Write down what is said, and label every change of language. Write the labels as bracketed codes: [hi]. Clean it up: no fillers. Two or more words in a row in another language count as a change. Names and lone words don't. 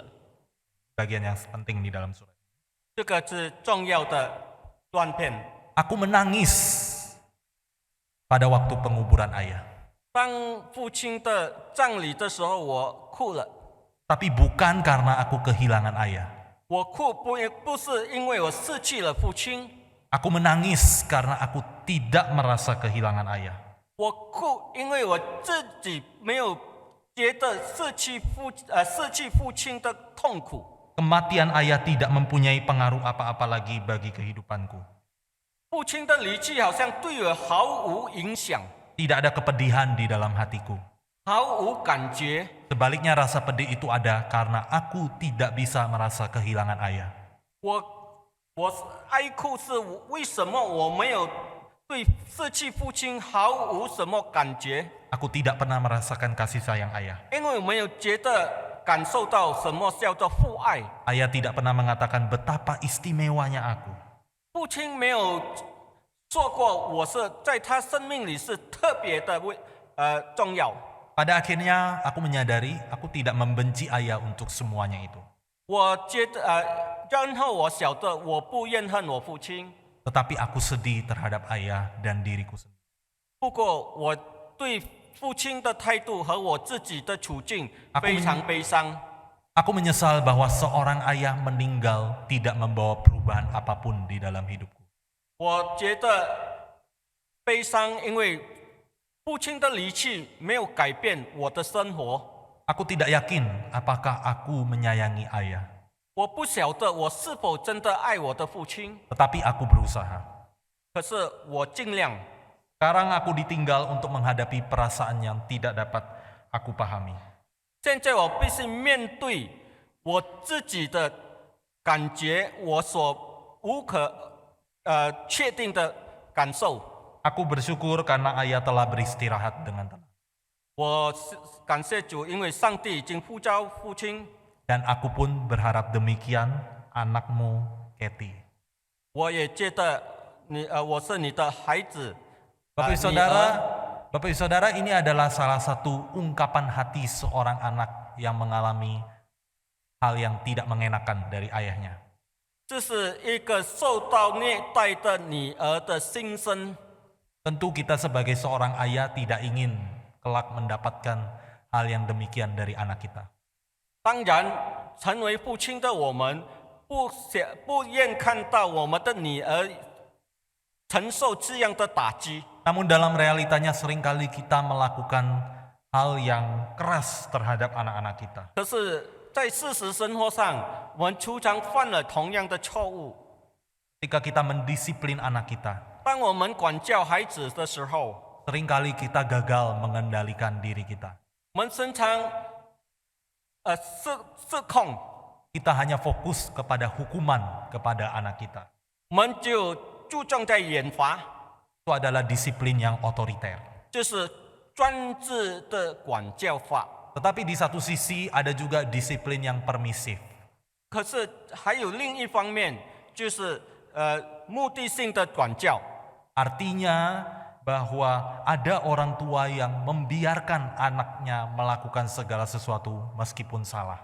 [id] Bagian yang penting di dalam surat. [zh] 这个是重要的断片。 [id] Aku menangis pada waktu penguburan ayah. [zh] 当父亲的葬礼的时候，我哭了。 [id] Tapi bukan karena aku kehilangan ayah. [zh] 我哭不是因为我失去了父亲， [id] Aku menangis karena aku tidak merasa kehilangan ayah. [zh] 我哭因为我自己没有觉得失去父亲的痛苦。 [id] Kematian ayah tidak mempunyai pengaruh apa-apa lagi bagi kehidupanku. [zh] 父亲的离去好像对我毫无影响， [id] Tidak ada kepedihan di dalam hatiku. [zh] 毫无感觉。 [id] Sebaliknya rasa pedih itu ada karena aku tidak bisa merasa kehilangan ayah. [zh] 我哀哭是为什么我没有对失去父亲毫无什么感觉？ [id] Aku tidak pernah merasakan kasih sayang ayah. [zh] 因为我没有感受到什么叫做父爱。 [id] Ayah tidak pernah mengatakan betapa istimewanya aku. [zh] 父亲没有说过我是在他生命里是特别的重要。 [id] Pada akhirnya aku menyadari aku tidak membenci ayah untuk semuanya itu. [zh] 我觉得然后我晓得我不怨恨我父亲， [id] Tetapi aku sedih terhadap ayah dan diriku sendiri. [zh] 不过我对父亲的态度和我自己的处境非常悲伤。 [id] Aku menyesal bahwa seorang ayah meninggal tidak membawa perubahan apapun di dalam hidupku. [zh] 我觉得悲伤，因为父亲的离去没有改变我的生活。 [id] Aku tidak yakin apakah aku menyayangi ayah. [zh] 我不晓得我是否真的爱我的父亲， [id] Tetapi aku berusaha. [zh] 可是我尽量。 [id] Sekarang aku ditinggal untuk menghadapi perasaan yang tidak dapat aku pahami. [zh] 现在我必须面对我自己的感觉，我所无可确定的感受。 [id] Aku bersyukur karena ayah telah beristirahat dengan tenang. [zh] 我感谢主，因为上帝已经呼召父亲。 [id] Dan aku pun berharap demikian anakmu, Kathy. [zh] 我也觉得我是你的孩子。 [id] Bapak Ibu Saudara, ini adalah salah satu ungkapan hati seorang anak yang mengalami hal yang tidak mengenakan dari ayahnya. [zh] 这是一个受到虐待的女儿的心声。 [id] Tentu kita sebagai seorang ayah tidak ingin kelak mendapatkan hal yang demikian dari anak kita. [zh] 当然，成为父亲的我们不愿看到我们的女儿承受这样的打击。 [id] Namun dalam realitanya seringkali kita melakukan hal yang keras terhadap anak-anak kita. [zh] 可是，在事实生活上，我们常常犯了同样的错误。 [id] Ketika kita mendisiplin anak kita, [zh] 当我们管教孩子的时候， [id] seringkali kita gagal mengendalikan diri kita. [zh] 我们经常失控， [id] Kita hanya fokus kepada hukuman kepada anak kita. [zh] 我们就注重在严罚， [id] Itu adalah disiplin yang otoriter. [zh] 就是专制的管教法。 [id] Tetapi di satu sisi ada juga disiplin yang permisif. [zh] 可是还有另一方面，就是目的性的管教。 [id] Artinya bahwa ada orang tua yang membiarkan anaknya melakukan segala sesuatu meskipun salah.